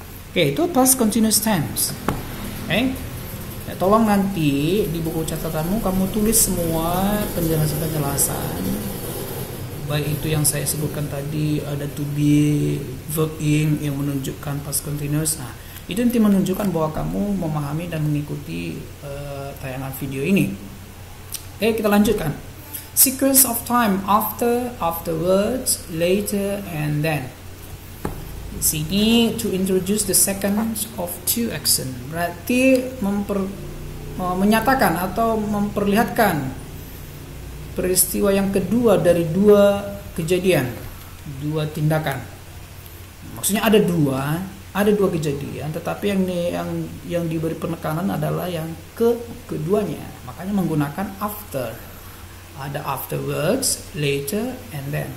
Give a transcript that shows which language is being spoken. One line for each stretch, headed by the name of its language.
Indonesian: Oke, itu past continuous tense. Oke. Ya, tolong nanti di buku catatanmu kamu tulis semua penjelasan-penjelasan. Baik itu yang saya sebutkan tadi, ada to be, verb ing yang menunjukkan past continuous. Nah, itu nanti menunjukkan bahwa kamu memahami dan mengikuti tayangan video ini. Oke, kita lanjutkan.
English: Sequence of time after, afterwards, later, and then.
Indonesian: Di sini
English: to introduce the second of two action,
Indonesian: berarti menyatakan atau memperlihatkan peristiwa yang kedua dari dua kejadian, dua tindakan. Maksudnya ada dua kejadian, tetapi yang diberi penekanan adalah yang keduanya. Makanya menggunakan after. Ada afterwards, later, and then.